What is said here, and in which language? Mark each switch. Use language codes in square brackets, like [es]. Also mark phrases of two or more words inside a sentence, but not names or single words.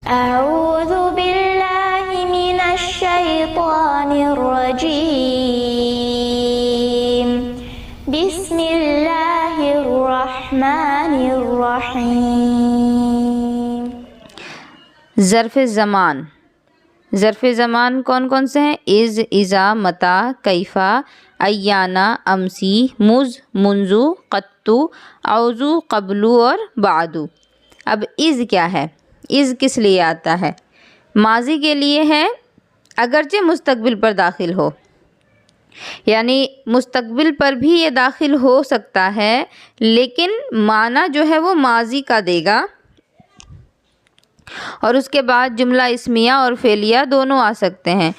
[ar] أعوذ بالله من الشيطان الرجيم بسم الله الرحمن الرحیم۔ [ur] ظرف زمان، ظرف زمان کون کون سے ہیں؟ [ar] از، اذا، متا، کیفا، ایانا، امسی، مز، منذ، قطو، اوزو، قبلو اور بعدو۔ [ur] اب از کیا ہے؟ از کس لیے آتا ہے؟ ماضی کے لیے ہے اگرچہ مستقبل پر داخل ہو، یعنی مستقبل پر بھی یہ داخل ہو سکتا ہے لیکن معنی جو ہے وہ ماضی کا دے گا، اور اس کے بعد جملہ اسمیہ اور فعلیہ دونوں آ سکتے ہیں۔